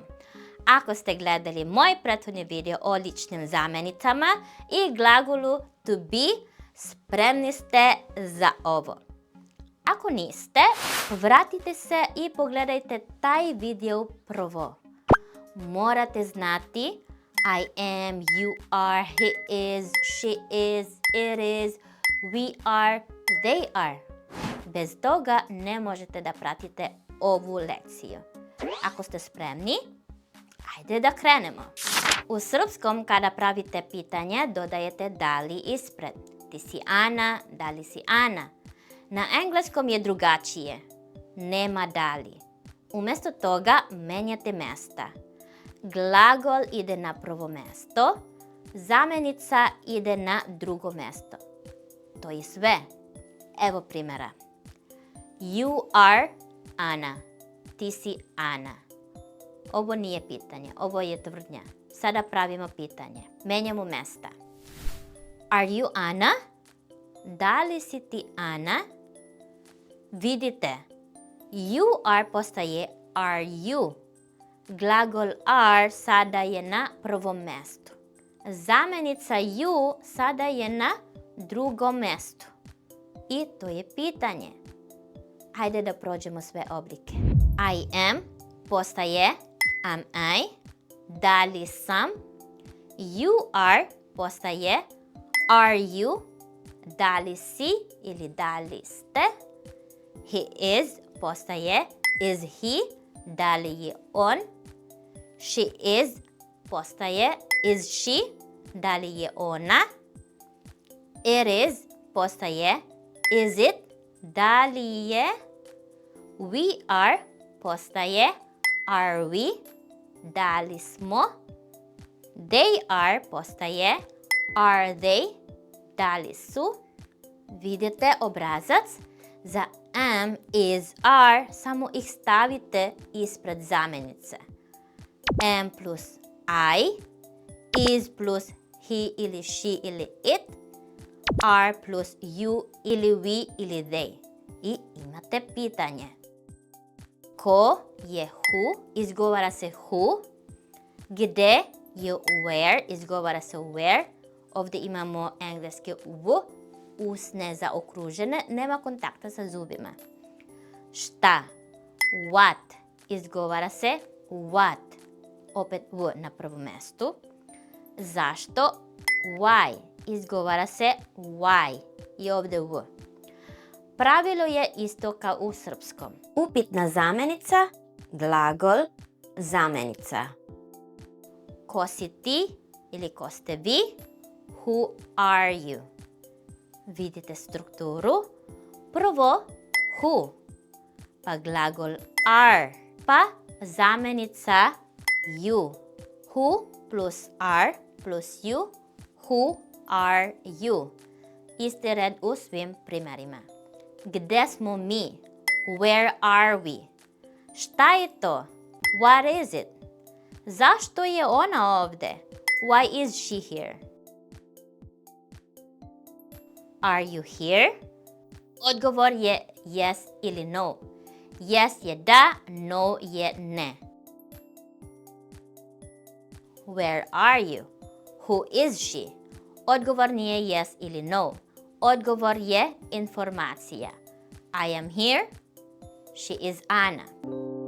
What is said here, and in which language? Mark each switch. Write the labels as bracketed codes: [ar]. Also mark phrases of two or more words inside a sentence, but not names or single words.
[sr] Ako ste gledali moj prethodni video o ličnim zamjenicama i glagolu [en] to be, [sr] spremni ste za ovo. Ako niste, vratite se i pogledajte taj video prvo. Morate znati [en] I am, you are, he is, she is, it is, we are, they are. [sr] Bez toga ne možete da pratite ovu lekciju. Ako ste spremni, ajde da krenemo. U srpskom kada pravite pitanje dodajete da li ispred. Ti si Ana, da li si Ana. Na engleskom je drugačije. Nema da li. Umjesto toga menjate mjesta. Glagol ide na prvo mjesto, zamjenica ide na drugo mjesto. To je sve. Evo primjera. [en] You are Ana. [sr] Ti si Ana. Ovo nije pitanje, ovo je tvrdnja. Sada pravimo pitanje. Menjamo mjesta. [en] Are you Ana? [sr] Da li si ti Ana? Vidite, [en] you are postaje are you. [sr] Glagol are sada je na prvom mjestu. Zamjenica you sada je na drugom mjestu. I to je pitanje. Hajde da prođemo sve oblike. [en] I am postaje am I. [sr] Da li sam? [en] You are postaje are you. [sr] Da li si ili da li ste? [en] He is postaje is he. [sr] Da li je on? [en] She is [sr] postaje [en] is she. [sr] Da li je ona? [en] It is postaje is it. [sr] Da li je? [en] We are postaje are we. [sr] Da li smo? [en] They are postaje are they. [sr] Da li su? Vidite obrazac? Za [en] am, is, are [sr] samo ih stavite ispred zamjenice. [en] Am plus I, is plus he ili she ili it, are plus you ili we ili they. [sr] I imate pitanje. Ko je who, izgovara se who. Gde je where, izgovara se where. Ovdje imamo engleski v, usne zaokružene, nema kontakta sa zubima. Šta? What, izgovara se what. Opet v na prvom mjestu. Zašto? Why, izgovara se why. I ovdje v. Pravilo je isto kao u srpskom. Upitna zamjenica, glagol, zamjenica. Ko si ti ili ko ste vi? [en] Who are you? [sr] Vidite strukturu. Prvo who, pa glagol are, pa zamjenica you. [en] Who plus are plus you. Who are you? [sr] Isti red u svim primjerima. Gde smo mi? [en] Where are we? [sr] Šta je to? [en] What is it? [sr] Zašto je ona ovdje? [en] Why is she here? Are you here? [sr] Odgovor je yes ili no. Yes je da, no je ne. [en] Where are you? Who is she? [sr] Odgovor nije yes ili no. Odgovor je informacija. [en] I am here. She is Ana.